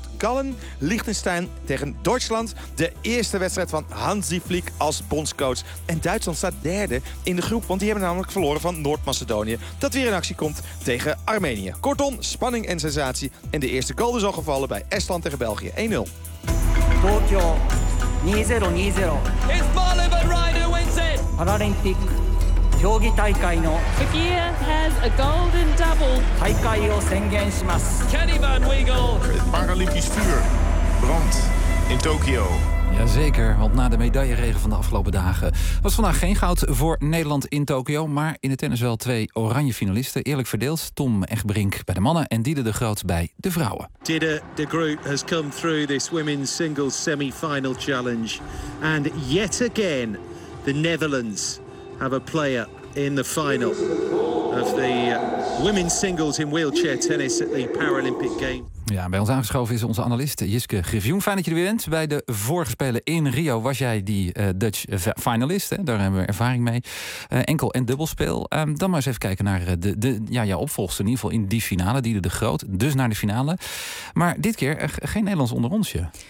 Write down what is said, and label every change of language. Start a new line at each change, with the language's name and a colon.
Dutch: Gallen, Liechtenstein tegen Duitsland. De eerste wedstrijd van Hansi Flick als bondscoach. En Duitsland staat derde in de groep, want die hebben namelijk verloren van Noord-Macedonië, dat weer in actie komt tegen Armenië. Kortom, spanning en sensatie. En de eerste goal is al gevallen bij Estland tegen België. 1-0.
English: Tokyo 2020. It's Marlon van Ryder wins it!
Japanese: Paralympic 競技大会の
English: Fakir has a golden double.
Japanese: 大会を宣言します。
English: Kenny van Wiegel.
Dutch: Het Paralympisch vuur brandt in Tokio. Jazeker, want na de medailleregen van de afgelopen dagen was vandaag geen goud voor Nederland in Tokio, maar in de tennis wel 2 oranje finalisten. Eerlijk verdeeld, Tom Egbrink bij de mannen en Diede de Groot bij de vrouwen.
English: Diede de Groot has come through this women's singles semi-final challenge. And yet again, the Netherlands have a player in the final of the women's singles in wheelchair tennis at the Paralympic Games.
Dutch: Ja, bij ons aangeschoven is onze analist Jiske Griffioen. Fijn dat je er weer bent. Bij de vorige spelen in Rio was jij die
English: Dutch finalist.
Dutch: Hè? Daar hebben we ervaring mee. Enkel en dubbelspel. Dan maar eens even kijken naar jouw opvolgster. In ieder geval in die finale, Diede de Groot. Dus naar de finale. Maar dit keer geen Nederlands onder onsje.